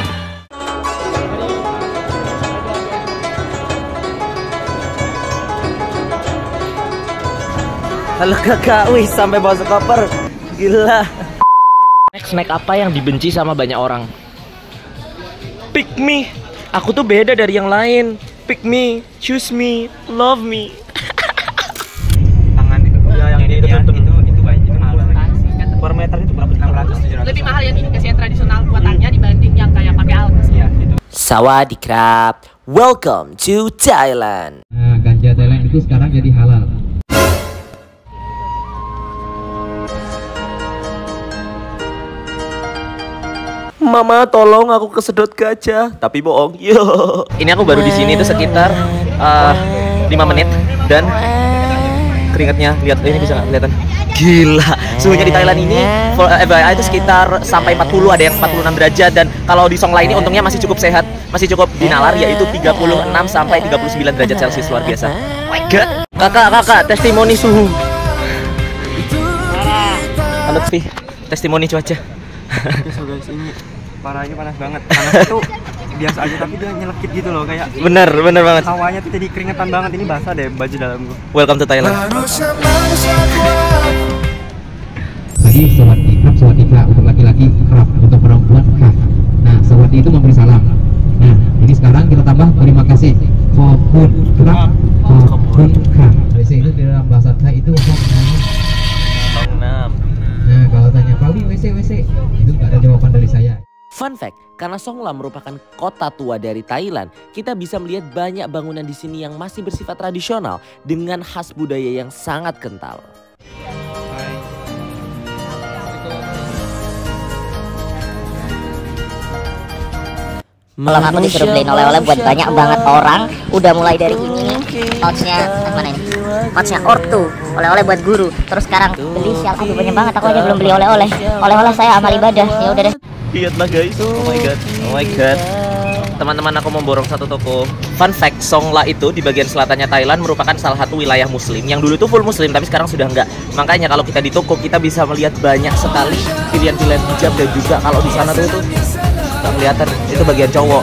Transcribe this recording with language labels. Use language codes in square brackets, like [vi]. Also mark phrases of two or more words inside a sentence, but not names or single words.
[id] Halo kakak, wih sampai bawa sekoper. Gila. Snack apa yang dibenci sama banyak orang? [en] Pick me. [id] Aku tuh beda dari yang lain. [en] Pick me, choose me, love me. [id] Tangan itu ya, yang ini itu banyak, itu mahal banget. Per meter itu berapa? 600, 700. Lebih mahal yang ini guys, yang tradisional buatannya dibanding yang kayak pakai alat. Iya, itu. [th] Sawadee-krap. [en] Welcome to Thailand. [id] Nah, ganja Thailand itu sekarang jadi halal. Mama tolong, aku kesedot gajah. Tapi bohong. Yo. Ini aku baru di sini tuh sekitar 5 menit dan keringatnya lihat ini bisa nggak kelihatan? Gila. Suhunya di Thailand ini FYI itu sekitar sampai 40, ada yang 46 derajat dan kalau di Songlai ini untungnya masih cukup sehat, masih cukup dinalar yaitu 36 sampai 39 derajat Celcius, luar biasa. [en] Oh my god. [id] Kakak, testimoni suhu. Halo Tvi, testimoni cuaca. [en] So guys, [id] ini parahnya panas banget. Panas itu biasa aja tapi dia nyelekit gitu loh, kayak Bener banget. hawanya tuh jadi keringetan banget. Ini basah deh baju dalam gua. [en] Welcome to Thailand. [id] Tadi sawati krap untuk laki-laki, krap untuk perempuan, krap. Nah, sawati itu memberi salam. Nah, jadi sekarang kita tambah terima kasih. [th] Khopun krap, khopun krap. [id] WC itu di dalam bahasa Thai itu Hong Nam. Nah, kalau tanya Pawi WC itu nggak ada jawaban dari saya. Fun fact, karena Songlam merupakan kota tua dari Thailand, kita bisa melihat banyak bangunan di sini yang masih bersifat tradisional dengan khas budaya yang sangat kental. Malam aku disuruh beliin oleh-oleh buat banyak banget orang. Udah mulai dari ini nih, pouchnya mana ini? Pouchnya ortu, oleh-oleh buat guru. Terus sekarang beli sial, aduh banyak banget. Aku aja belum beli oleh-oleh. Oleh-oleh saya amal ibadah. Ya udah deh. Lihatlah guys, [en] oh my god. [id] Teman-teman, aku mau borong satu toko. Fun fact, Songla itu di bagian selatannya Thailand merupakan salah satu wilayah muslim. Yang dulu itu full muslim, tapi sekarang sudah enggak. Makanya kalau kita di toko, kita bisa melihat banyak sekali pilihan-pilihan hijab. Dan juga kalau di sana tuh nggak kelihatan, itu bagian cowok.